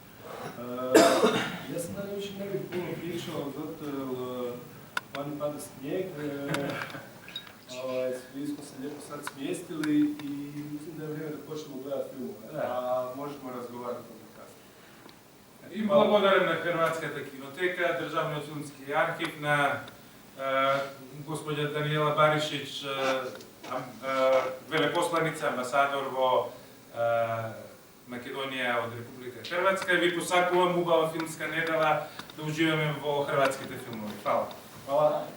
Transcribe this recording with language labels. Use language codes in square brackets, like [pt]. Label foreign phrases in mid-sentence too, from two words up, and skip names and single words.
[hr] Ja sam dalje više ne bih puno pričao, zato jer vani pada snijeg, svi smo se lijepo sad smjestili i mislim da je vrijeme da počnemo gledati filmove, a možemo razgovarati o tome kasnije. [mk] I благодарим на Хрватската кинотека, Државниот филмски архив, на госпоѓа Даниела Баришиć, велепосланица, амбасадор во Македонија од Република Хрватска. Ви посакувам убава филмска недела, да уживаме во хрватските филмови.